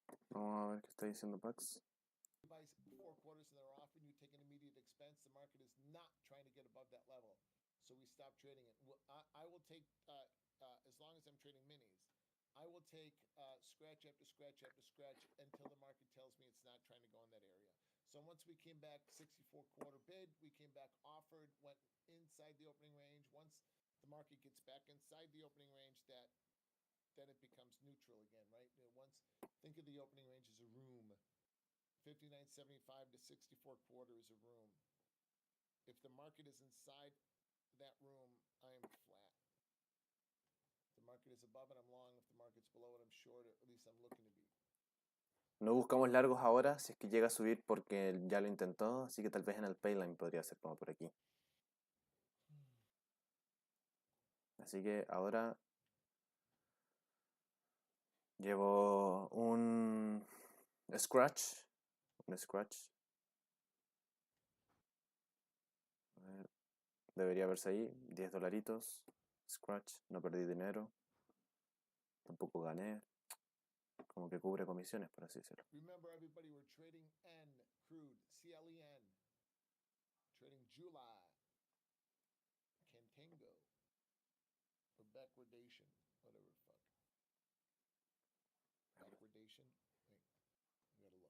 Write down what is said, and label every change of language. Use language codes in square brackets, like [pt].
[es] Vamos a ver qué está diciendo Pax. [en] Buys 4 quarters and they're offering you take an immediate expense. The market is not trying to get above that level, so we stop trading it. I will take as long as I'm trading minis. I will take scratch after scratch after scratch until the market tells me it's not trying to go in that area. So once we came back 64 quarter bid, we came back offered, went inside the opening range. Once the market gets back inside the opening range, then it becomes neutral again, right? Once think of the opening range as a room. 59.75 to 64 quarter is a room. If the market is inside that room, I am flat. If the market is above it, I'm long. If the market's below it, I'm short, or at least I'm looking to be. [es] No buscamos largos ahora, si es que llega a subir porque ya lo intentó, así que tal vez en el payline podría ser como por aquí. Así que ahora llevo un scratch. A ver, debería verse ahí, 10 dolaritos. Scratch, no perdí dinero. Tampoco gané. Como que cubre comisiones, por así decirlo. [en] Remember, everybody, we're trading N, crude, CLEN. Trading July, Contango, or backwardation, whatever the fuck. Backwardation? Wait, I gotta look.